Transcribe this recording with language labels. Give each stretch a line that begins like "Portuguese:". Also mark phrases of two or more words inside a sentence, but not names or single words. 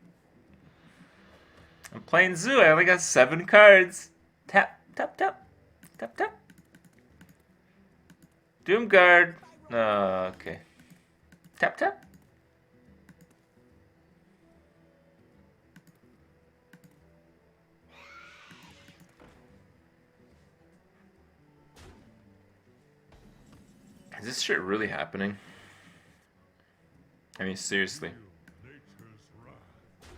English: I'm playing Zoo. I only got 7 cards. Tap, tap, tap. Tap, tap. Doomguard. Okay. Tap, tap. Is this shit really happening? I mean, seriously.